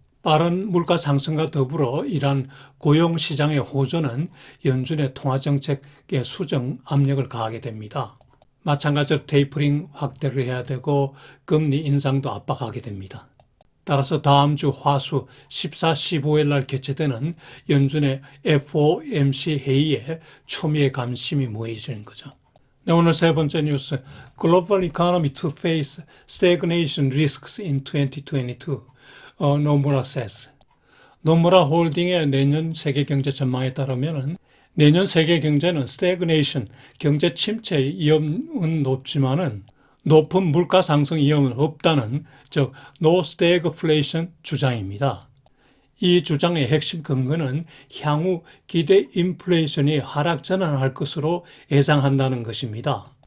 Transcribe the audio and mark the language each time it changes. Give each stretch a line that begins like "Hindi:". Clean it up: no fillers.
Korean: 빠른 물가 상승과 더불어 이러한 고용시장의 호조는 연준의 통화정책의 수정 압력을 가하게 됩니다. 마찬가지로 테이퍼링 확대를 해야 되고 금리 인상도 압박하게 됩니다. 따라서 다음 주 화수 14, 15일 날 개최되는 연준의 FOMC 회의에 초미의 관심이 모이지는 거죠. 네, 오늘 세 번째 뉴스,
English: Global Economy to Face Stagnation Risks in 2022, 노무라 says.
Korean: 노무라 홀딩의 내년 세계 경제 전망에 따르면 내년 세계 경제는 stagnation, 경제 침체 위험은 높지만은 높은 물가 상승 위험은 없다는 즉
English: no stagflation
Korean: 주장입니다. 이 주장의 핵심 근거는 향후 기대 인플레이션이 하락 전환할 것으로 예상한다는 것입니다.